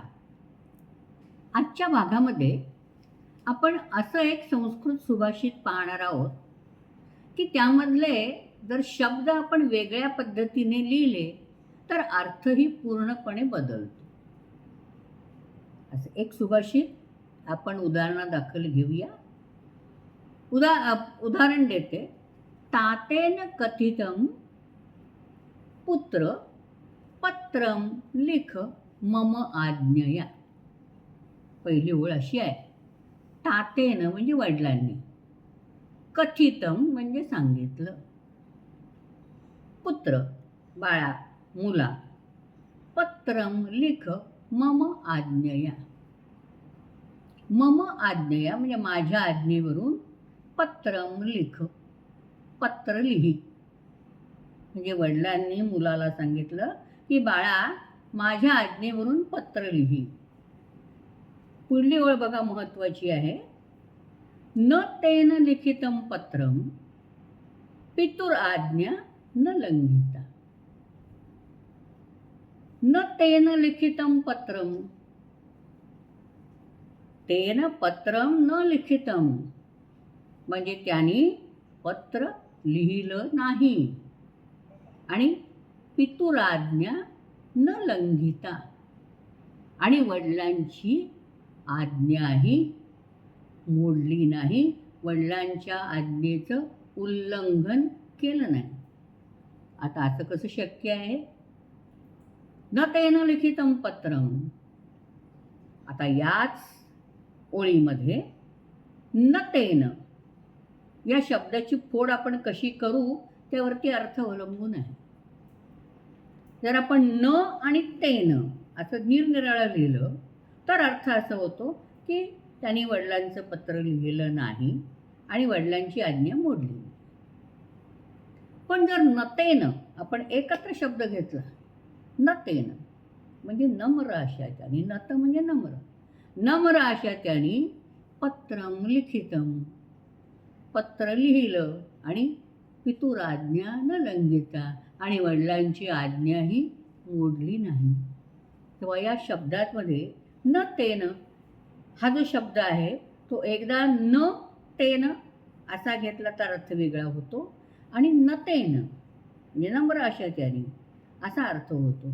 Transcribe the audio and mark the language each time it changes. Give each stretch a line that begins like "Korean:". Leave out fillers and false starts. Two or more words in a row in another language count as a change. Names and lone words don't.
Marathi: आजच्या भागामध्ये आपण असं एक संस्कृत सुभाषित पाहणार आहोत की त्यामधले जर शब्द आपण वेगळ्या पद्धतीने लिहिले तर अर्थही पूर्णपणे बदलतो. असं एक सुभाषित आपण उदाहरणादाखल घेऊया. उदाहरण देते.
Sanskrit: तातेन कथितं पुत्र पत्रं लिख मम आज्ञया.
Marathi: पहिली ओळ अशी आहे. तातेन म्हणजे वडिलांनी, कथितं म्हणजे सांगितलं, पुत्र बाळा मुला,
Sanskrit: पत्रं लिख मम आज्ञया. मम आज्ञया
Marathi: म्हणजे माझ्या आज्ञेवरून,
Sanskrit: पत्रं लिख
Marathi: पत्र लिही. म्हणजे वडिलांनी मुलाला सांगितलं की बाळा माझ्या आज्ञेवरून पत्र लिही. पुढली ओळ बघा महत्त्वाची आहे.
Sanskrit: न तेन लिखितं पत्रं पितुराज्ञा न लंघिता. न तेन लिखितं पत्रं, तेन पत्रं न लिखितं
Marathi: म्हणजे त्यांनी पत्र लिहिलं नाही, आणि
Sanskrit: पितुराज्ञा न लंघिता
Marathi: आणि वडिलांची आज्ञाही मोडली नाही, वडिलांच्या आज्ञेचं उल्लंघन केलं नाही. आता असं कसं शक्य आहे?
Sanskrit: न तेन लिखितं पत्रं.
Marathi: आता याच ओळीमध्ये
Sanskrit: न तेन
Marathi: या शब्दाची फोड आपण कशी करू त्यावरती अर्थ अवलंबून आहे. जर आपण न आणि तेन असं निरनिराळं लिहिलं तर अर्थ असा होतो की त्यांनी वडिलांचं पत्र लिहिलं नाही आणि वडिलांची आज्ञा मोडली. पण जर नतेन आपण एकत्र शब्द घेतला, नतेन म्हणजे नम्र अशा त्याने, नत म्हणजे नम्र, नम्र अशा त्याने
Sanskrit: पत्रं लिखितं
Marathi: पत्र लिहिलं आणि
Sanskrit: पितुराज्ञा न लंघिता
Marathi: आणि वडिलांची आज्ञाही मोडली नाही. तेव्हा या शब्दांमध्ये
Sanskrit: न तेन
Marathi: हा जो शब्द आहे तो एकदा
Sanskrit: न तेन
Marathi: असा घेतला तर अर्थ वेगळा होतो, आणि
Sanskrit: न तेन
Marathi: म्हणजे नम्र अशा त्याने असा अर्थ होतो.